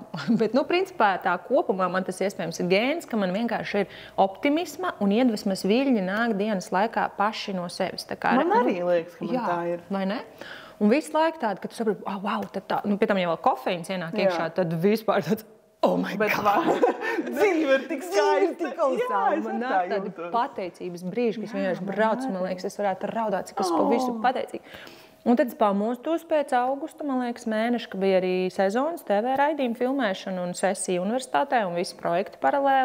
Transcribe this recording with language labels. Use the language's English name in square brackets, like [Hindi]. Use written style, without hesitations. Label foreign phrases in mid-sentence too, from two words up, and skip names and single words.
[Latvian] Bet, principā tā kopumā man tas iespējams ir gēns, ka man vienkārši ir optimisma un iedvesmas viļņi nāk dienas laikā paši no sevis. Tā kā, man arī liekas, ka man tā ir. Vai ne? Un visu laiku tādu, ka tu saproti, wow, tad tā, pie tam jau vēl kofeīns ienāk iekšā, tad vispār tāds, [English] oh my God! [Latvian] Dzīve ir tik skaista. Man nāk tādi pateicības brīži, kas vienkārši brauc, man liekas, es varētu raudāt, cik es pa visu pateicīgi. Un tad es pamostos pēc augusta, man liekas, mēneša, ka bija arī sezonas TV raidījuma filmēšana un sesija universitātē un visi projekti paralēli.